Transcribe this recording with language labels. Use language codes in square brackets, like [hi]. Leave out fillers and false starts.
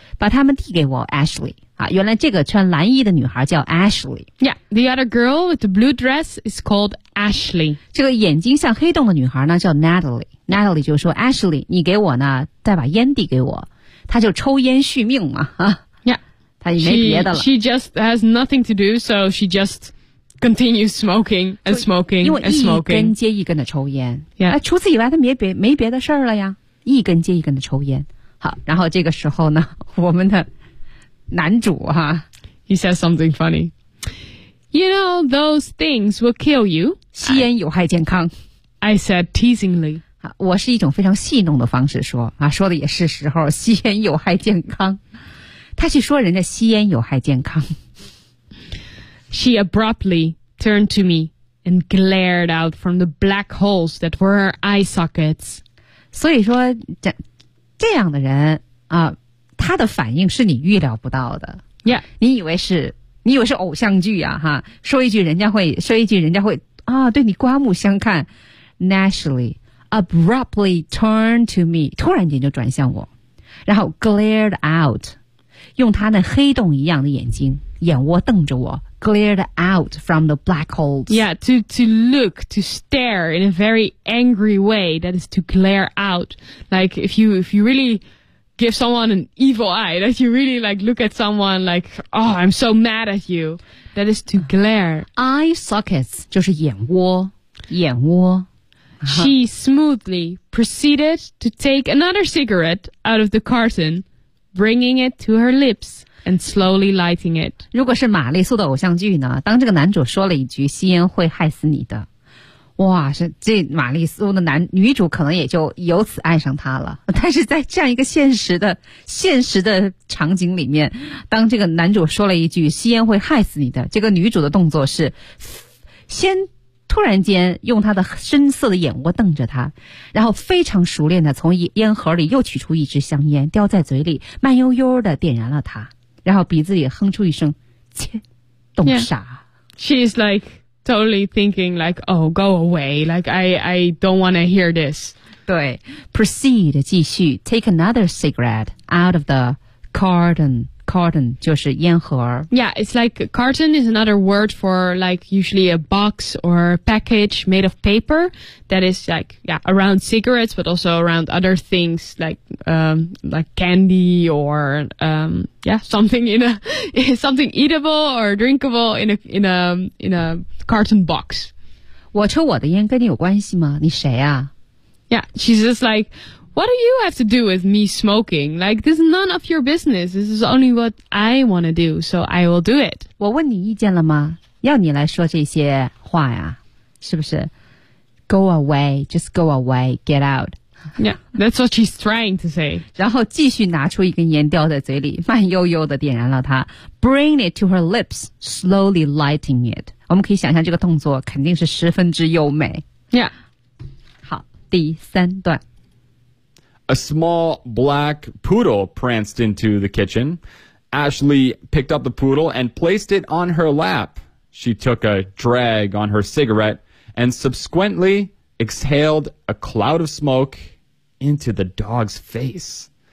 [zh] 把他们递给我 Ashley. 啊原来这个穿蓝衣的女孩叫 Ashley. [en] Yeah, the other girl with the blue dress is called Ashley. [zh] 这个眼睛像黑洞的女孩呢叫 Natalie. Natalie 就说 Ashley, 你给我呢再把烟递给我。她就抽烟续命嘛。 [en] Yeah. [zh] 她也没别的了。 [en] She just has nothing to do, so she just continues smoking and smoking and smoking. [zh] 因为一根接一根的抽烟。 [en] Yeah. [zh] 除此以外她没别的事儿了呀。一根接一根的抽烟。好然后这个时候呢我们的男主哈。 [en] He says something funny. You know, those things will kill you. [zh] 吸烟有害健康。 [en] I said teasingly. [zh] 我是一种非常戏弄的方式说啊说的也是时候吸烟有害健康。他去说人家吸烟有害健康。 [en] She abruptly turned to me and glared out from the black holes that were her eye sockets. [zh] 所以说这样的人啊他的反应是你预料不到的。 [en] Yeah. [zh] 你以为是偶像剧啊哈说一句人家会啊对你刮目相看。 [en] Naturally, abruptly turned to me, [zh] 突然间就转向我。然后 [en] glared out, [zh] 用他那黑洞一样的眼睛眼窝瞪着我 [en] glared out from the black holes. Yeah, to look, to stare in a very angry way. That is to glare out. Like if you really give someone an evil eye, that you really like look at someone like, oh, I'm so mad at you. That is to glare. [zh] Eye sockets 就是眼窝，眼窝。 [en] She smoothly proceeded to take another cigarette out of the carton, bringing it to her lips and slowly lighting it. [zh] 如果是玛丽苏的偶像剧呢，当这个男主说了一句吸烟会害死你的，哇，这玛丽苏的女主可能也就由此爱上他了。但是在这样一个现实的场景里面，当这个男主说了一句吸烟会害死你的，这个女主的动作是先突然间用她的深色的眼窝瞪着他，然后非常熟练的从烟盒里又取出一支香烟叼在嘴里，慢悠悠的点燃了它，然后鼻子里哼出一声切，懂傻。 [en] She's like totally thinking like, oh, go away, like I don't want to hear this. 对， proceed 继续， take another cigarette out of the carton. [zh] Carton 就是烟盒。 [en] Yeah, it's like carton is another word for like usually a box or package made of paper that is like, yeah, around cigarettes but also around other things like candy or something in a something eatable or drinkable in a carton box. [zh] 我抽我的烟跟你有关系吗？你谁啊？ [en] Yeah, she's just like, what do you have to do with me smoking? Like, this is none of your business. This is only what I want to do, so I will do it. [zh] 我问你意见了吗？要你来说这些话呀，是不是？ [en] Go away, just go away, get out. Yeah, that's what she's trying to say. [zh] 然后继续拿出一根烟叼在嘴里，慢悠悠地点燃了它。 [en] Bring it to her lips, slowly lighting it. [zh] 我们可以想象这个动作肯定是十分之优美。 [en] Yeah. [zh] 好，第三段。 [en] A small black poodle pranced into the kitchen. Ashley picked up the poodle and placed it on her lap. She took a drag on her cigarette and subsequently exhaled a cloud of smoke into the dog's face.